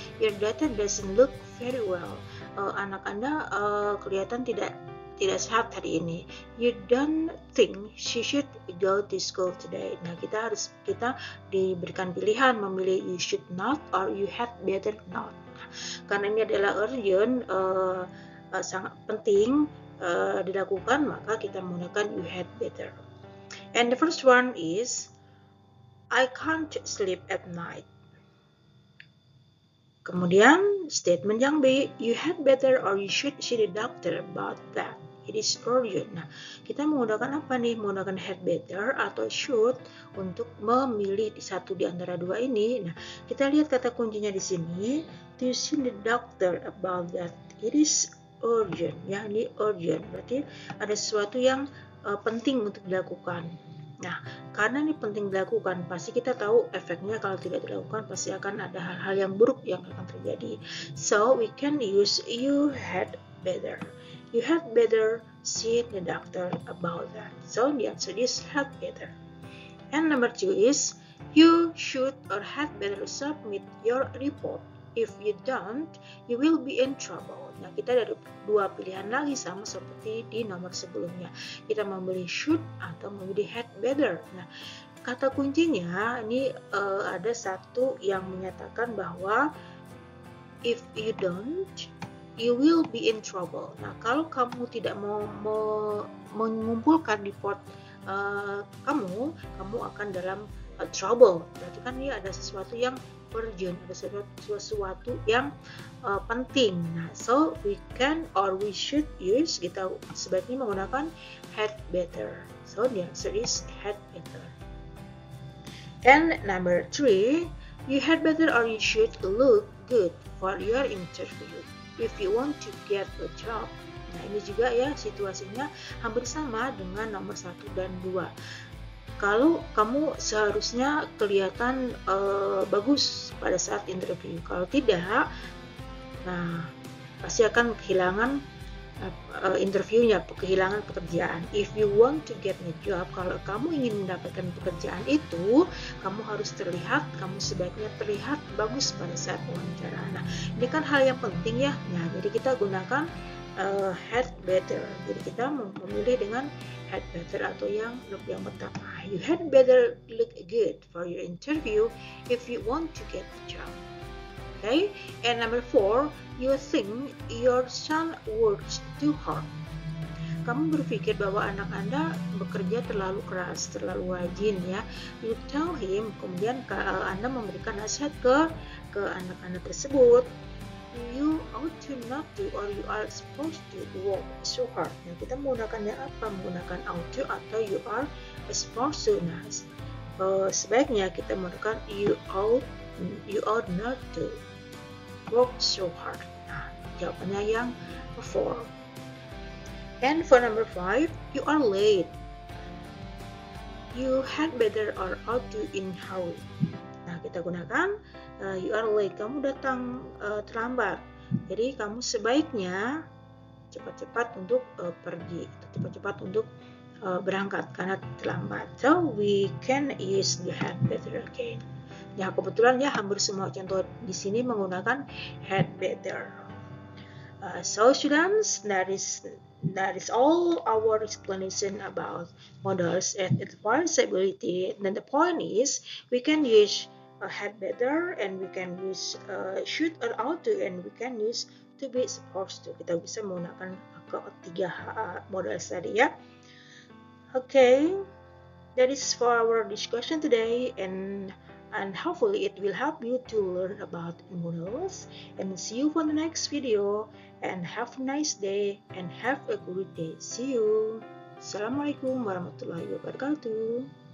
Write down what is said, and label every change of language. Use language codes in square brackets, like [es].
[en] Your daughter doesn't look very well. [id] Anak Anda kelihatan tidak sehat hari ini. [en] You don't think she should go to school today. [id] Nah, kita diberikan pilihan memilih [en] you should not or you had better not. [id] Nah, karena ini adalah urgent, sangat penting dilakukan, maka kita menggunakan you had better. [en] And the first one is I can't sleep at night. [id] Kemudian statement yang B, [en] you had better or you should see the doctor about that. It is urgent. [id] Nah, kita menggunakan apa nih? Menggunakan had better atau should untuk memilih satu di antara dua ini. Nah, kita lihat kata kuncinya di sini, [en] to see the doctor about that. It is urgent. [id] Ya, ini urgent. Berarti ada sesuatu yang penting untuk dilakukan. Nah, karena ini penting dilakukan, pasti kita tahu efeknya kalau tidak dilakukan pasti akan ada hal-hal yang buruk yang akan terjadi. [en] So, we can use you had better. You had better see the doctor about that. So, the answer is had better. And number 2 is, you should or had better submit your report. If you don't, you will be in trouble. [id] Nah, kita ada dua pilihan lagi sama seperti di nomor sebelumnya. Kita memilih should atau memilih had better. Nah, kata kuncinya ini ada satu yang menyatakan bahwa [en] if you don't, you will be in trouble. [id] Nah, kalau kamu tidak mau mengumpulkan report kamu akan dalam trouble. Berarti kan ini ada sesuatu yang urgent, ada sesuatu yang penting. [en] Nah, so we can or we should use, [id] kita sebaiknya menggunakan [en] had better. So the answer is had better. And number 3, you had better or you should look good for your interview. If you want to get a job, [id] Nah, ini juga ya situasinya hampir sama dengan nomor 1 dan 2. Kalau kamu seharusnya kelihatan bagus pada saat interview. Kalau tidak, nah pasti akan kehilangan interviewnya, kehilangan pekerjaan. [en] If you want to get a job, [id] kalau kamu ingin mendapatkan pekerjaan itu, kamu harus terlihat, kamu sebaiknya terlihat bagus pada saat wawancara. Nah, ini kan hal yang penting ya. Nah, jadi kita gunakan head better. Jadi kita memilih dengan head better atau yang pertama. [en] You had better look good for your interview if you want to get the job. Okay, and number 4, you think your son works too hard. [id] Kamu berpikir bahwa anak Anda bekerja terlalu keras, terlalu rajin ya. [en] You tell him, [id] kemudian Anda memberikan nasihat ke anak-anak tersebut. [en] You ought to not to, or you are supposed to work so hard. [id] Nah, kita menggunakannya apa? Menggunakan ought to atau you are supposed to. Nah, sebaiknya kita menggunakan [en] you ought not to work so hard. [id] Nah, jawabannya yang 4. [en] And for number 5, you are late. You had better or ought to in hurry. [id] Nah, kita gunakan [en] you are late. [id] Kamu datang terlambat. Jadi kamu sebaiknya cepat-cepat untuk pergi, cepat-cepat untuk berangkat karena terlambat. [en] So we can use the had better again. [id] Ya, kebetulan ya hampir semua contoh di sini menggunakan had better. [en] So students, that is all our explanation about modals and advisability. Then the point is we can use had better and we can use should or ought to and we can use to be supposed to. [id] Kita bisa menggunakan ketiga modal tadi ya. [en] Okay, that is for our discussion today, and hopefully it will help you to learn about modals. And see you for the next video, and have a nice day and have a good day. See you. [ar] Assalamualaikum warahmatullahi wabarakatuh.